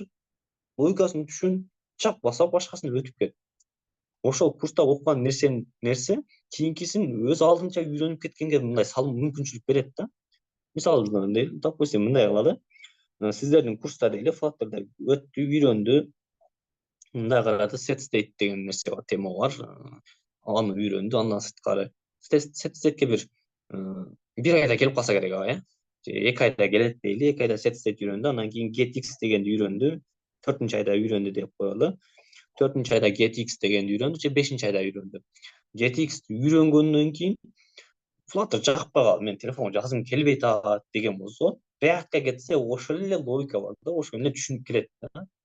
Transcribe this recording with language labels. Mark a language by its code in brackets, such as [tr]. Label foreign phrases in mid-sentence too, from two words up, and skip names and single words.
[ky] Логикасын түшүн, чак баса башкасын өтүп кет. Ошол курста окуган нерсе кийинкисин өз алдынча үйрөнүп кеткенге мындай салым мүмкүнчүлүк берет да. Мисалы, допустим, мындай кылалы. Сиздердин курста дейли Flutter'да өттү, үйрөндү. Мындай карады, [en] set state [ky] деген нерсе бар, тема бар. Аны үйрөндү, андан сырткары [en] set state'ке [ky] бир айда келип калса керек ага, э? Же 2 айда келет дейли, 2 айда [en] set state [ky] үйрөндү, андан кийин getX дегенди үйрөндү. 4-нчы айда үйрөндү деп коелу. 4-нчы айда getX дегенди үйрөндү, же 5-нчы айда үйрөндү. getXти үйрөнгөндөн кийин Flutter жакпай калды, мен телефонго жазгым келбей атат деген болсо, React'ка кетсе ошол эле логика бар да, ошону эле түшүнүп келет да.